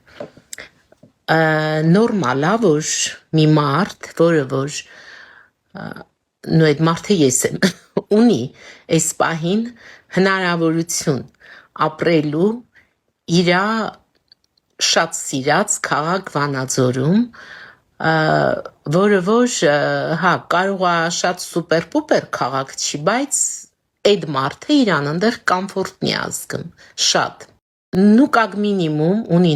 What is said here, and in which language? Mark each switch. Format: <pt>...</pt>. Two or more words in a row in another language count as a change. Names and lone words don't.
<hy>նորմալա, որ մի մարդ, որը որ նու այդ մարդը ես եմ, ունի այս պահին հնարավորություն ապրելու իրա շատ սիրած քաղաք Վանաձորում, որը որ հա կարող է շատ սուպեր-պուպեր քաղաք չի, բայց այդ</hy> <ru>մարդը իրան այնտեղ կոմֆորտնի ազգում, շատ։ Ну как минимум ունի</ru>